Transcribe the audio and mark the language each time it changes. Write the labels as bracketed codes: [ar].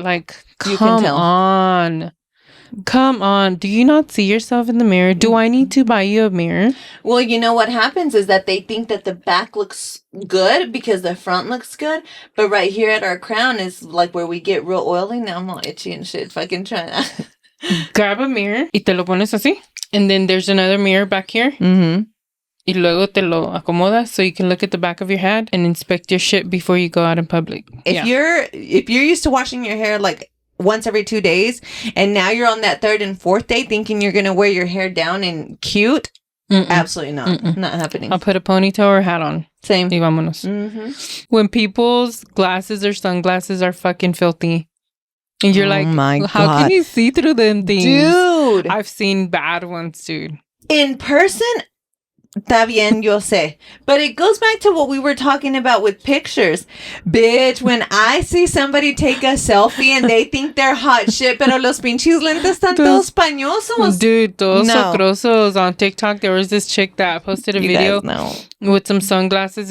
[en] Like, come on. Come on. Do you not see yourself in the mirror? Do I need to buy you a mirror? Well, you know what happens is that they think that the back looks good because the front looks good. But right here at our crown is like where we get real oily. Now I'm all itchy and shit. Fucking trying to... Grab a mirror [es] y te lo pones así. [en] And then there's another mirror back here. Mm-hmm. [es] Y luego te lo acomodas [en] so you can look at the back of your head and inspect your shit before you go out in public. If you're used to washing your hair like once every 2 days and now you're on that third and fourth day thinking you're gonna wear your hair down and cute, absolutely not. Not happening. I'll put a ponytail or a hat on. Same. [es] Y vámonos. [en] When people's glasses or sunglasses are fucking filthy and you're like, how can you see through them things? Dude, I've seen bad ones, dude. In person, [es] está bien, yo sé. [en] But it goes back to what we were talking about with pictures. Bitch, when I see somebody take a selfie and they think they're hot shit, [es] pero los pinches lentes están todos pañosos. [en] Dude, [es] todos socrosos. [en] On TikTok, there was this chick that posted a video with some sunglasses.